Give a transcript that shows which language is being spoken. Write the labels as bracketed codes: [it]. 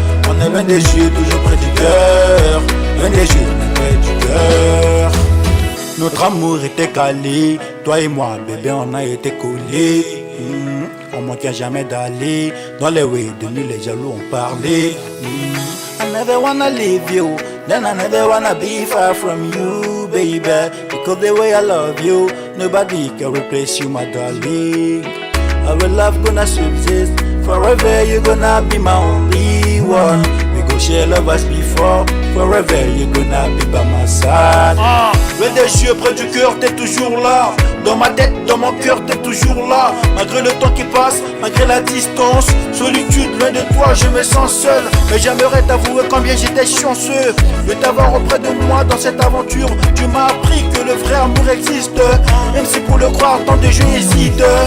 [fr] On est loin des yeux, toujours près du cœur, loin des yeux, mais près du cœur. Notre amour était calé, toi et moi, bébé, on a été collés. On manquait jamais d'aller dans les [en] ways [fr] de nous, les jaloux ont parlé. [en] I never wanna leave you, then I never wanna be far from you, baby. Because the way I love you, nobody can replace you, my darling. Our love gonna subsist forever, you're gonna be my only one. We go share love as before, forever, you're gonna be by my side. [fr] Loin des yeux, près du cœur, t'es toujours là. Dans ma tête, dans mon cœur, t'es toujours là. Malgré le temps qui passe, malgré la distance, solitude, loin de toi, je me sens seul. Mais j'aimerais t'avouer combien j'étais chanceux de t'avoir auprès de moi dans cette aventure. Tu m'as appris que le vrai amour existe, même si pour le croire, tant de jeux hésitent.